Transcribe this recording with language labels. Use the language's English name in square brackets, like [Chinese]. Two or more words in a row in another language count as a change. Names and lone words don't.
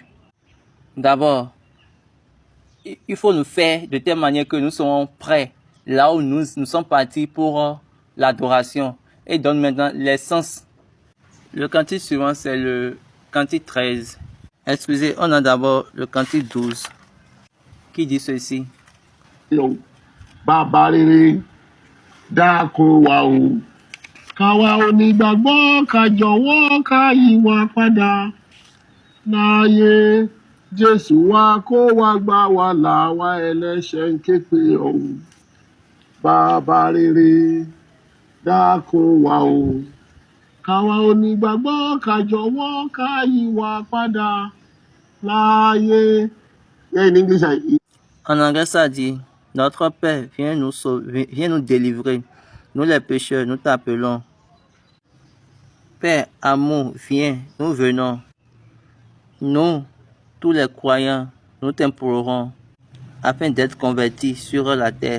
[French] D'abord, il faut nous faire de telle manière que nous serons prêts là où nous sommes partis pour l'adoration. Et donne maintenant l'essence. Le cantique suivant, c'est le cantique 13. Excusez, on a d'abord le cantique 12 qui dit ceci. [Yoruba] Bàbá rere dákun wa o, ká wa onígbàgbọ́ ká jọ̀wọ́ ká yí wa padà láàyè Jésù wa kó wa gbà wá là wá ẹlẹ́ṣẹ̀ ń ké pè ọ́ o. Bàbá rere dákun wa o, ká wa onígbàgbọ́ ká jọ̀wọ́ ká yí wa padà láàyè. [English] Yeah, in English, [French] En anglais, ça dit, notre Père, viens nous sauver, viens nous délivrer. Nous les pécheurs, nous t'appelons. Père, amour, viens, nous venons. Nous, tous les croyants, nous t'implorons, afin d'être convertis sur la terre.